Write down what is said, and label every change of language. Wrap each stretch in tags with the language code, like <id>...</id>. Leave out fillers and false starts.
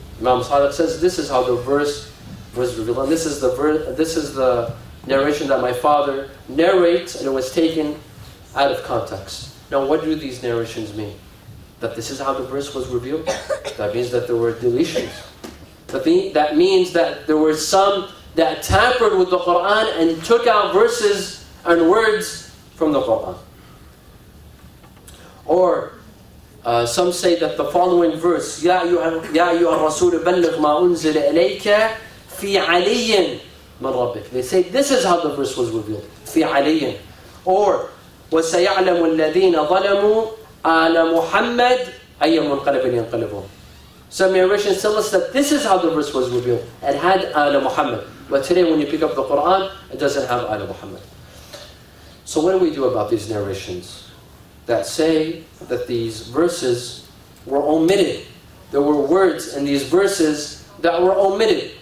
<en>Imam Sadiq says this is how the verse was revealed, and this is the narration that my father narrates, and it was taken out of context. Now, what do these narrations mean? That this is how the verse was revealed? That means that there were deletions. That means that there were some that tampered with the Quran and took out verses and words from the Quran. Or some say that the following verse,</en> <ar>يا أيها الرسول بلغ ما أنزل إليك في علي من ربك.</ar> <en>They say this is how the verse was revealed.</en> <ar>في علي.</ar> <en>Or</en> <ar>وسيعلم الذين ظلموا آل محمد أي منقلب ينقلبون.</ar> <en>Some narrations tell us that this is how the verse was revealed. It had آل Muhammad. But today when you pick up the Quran, it doesn't have آل Muhammad. So what do we do about these narrations that say that these verses were omitted? There were words in these verses that were omitted.</en>